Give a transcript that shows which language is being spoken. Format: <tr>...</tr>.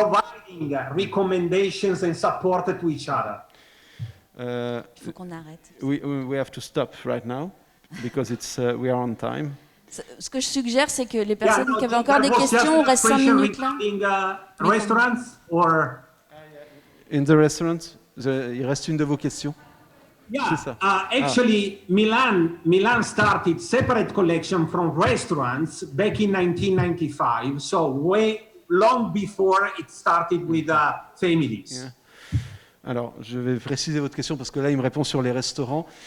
<en>Providing recommendations and support to each other.</en> <fr>Il faut qu'on arrête.</fr> <en>We have to stop right now because we are on time.</en> <fr>Ce que je suggère, c'est que les personnes qui avaient encore des questions, on reste 5 minutes là.</fr> <en>Restaurants or in the restaurant,</en> <fr>il reste une de vos questions.</fr> <en>Yeah, actually, Milan started separate collection from restaurants back in 1995, so way long before it started with families. Yeah.</en> <fr>Alors, je vais préciser votre question parce que là, il me répond sur les restaurants.</fr>